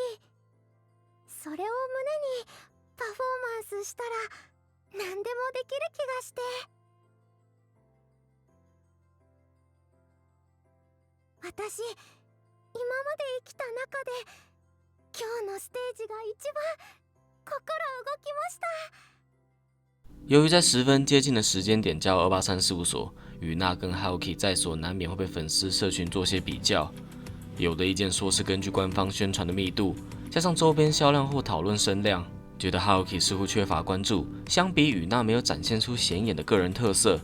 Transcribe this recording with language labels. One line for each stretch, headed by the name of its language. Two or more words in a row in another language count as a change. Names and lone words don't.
Japanese: それを胸にパフォーマンスしたら何でもできる気がして。私今まで生きた中で今日のステージが一番心動きました。
Chinese: 由于在十分接近的时间点加入283事务所，与那跟 Haruki 在所难免会被粉丝社群做些比较。有的意见说是根据官方宣传的密度，加上周边销量或讨论声量，觉得 Haruki 似乎缺乏关注，相比与那没有展现出显眼的个人特色。